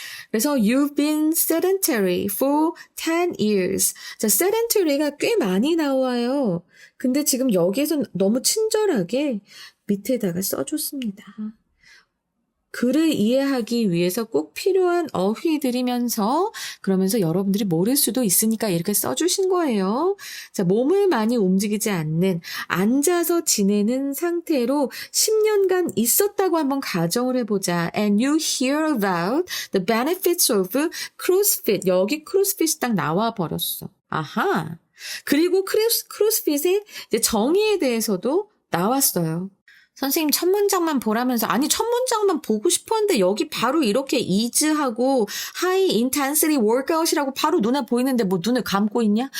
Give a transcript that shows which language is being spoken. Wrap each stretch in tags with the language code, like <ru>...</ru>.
<ko>그래서</ko> <en>you've been sedentary for 10 years.</en> <ko>자, sedentary가 꽤 많이 나와요. 근데 지금 여기에서 너무 친절하게 밑에다가 써줬습니다. 글을 이해하기 위해서 꼭 필요한 어휘들이면서 그러면서 여러분들이 모를 수도 있으니까 이렇게 써주신 거예요. 자, 몸을 많이 움직이지 않는 앉아서 지내는 상태로 10년간 있었다고 한번 가정을 해보자.</ko> <en>And you hear about the benefits of CrossFit.</en> <ko>여기 크로스핏이 딱 나와 버렸어. 아하. 그리고 크로스핏의 이제 정의에 대해서도 나왔어요. 선생님 첫 문장만 보라면서 아니 첫 문장만 보고 싶었는데 여기 바로 이렇게 이즈하고 하이 인텐시티 워크아웃이라고 바로 눈에 보이는데 뭐 눈을 감고 있냐?</ko>